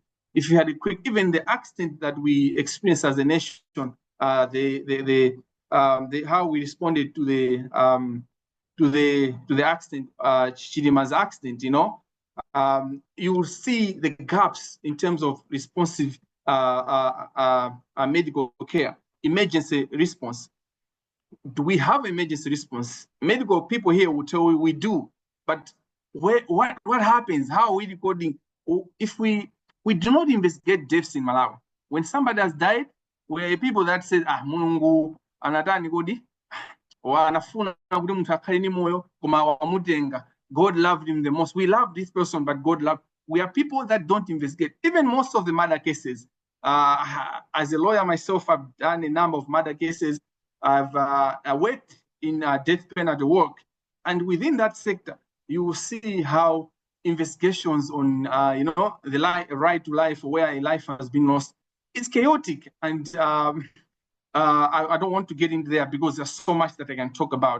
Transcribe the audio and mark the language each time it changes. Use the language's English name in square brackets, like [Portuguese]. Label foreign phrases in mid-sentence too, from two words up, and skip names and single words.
[English] If we had a quick, even the accident that we experienced as a nation, how we responded to the accident, Chilima's accident, you will see the gaps in terms of responsive medical care, emergency response. Do we have emergency response? Medical people here will tell you we do, but what happens? How are we recording? If we do not investigate deaths in Malawi, when somebody has died, we're people that say, [Nyanja] Mungu anatani godi, wanafuna kuti munthu akhale ni moyo koma wamutenga. [English] God loved him the most. We love this person, but God loved. We are people that don't investigate. Even most of the murder cases. As a lawyer myself, I've done a number of murder cases. I've worked in death penalty work, and within that sector, you will see how investigations on the right to life, where a life has been lost, it's chaotic, and I don't want to get into there because there's so much that I can talk about.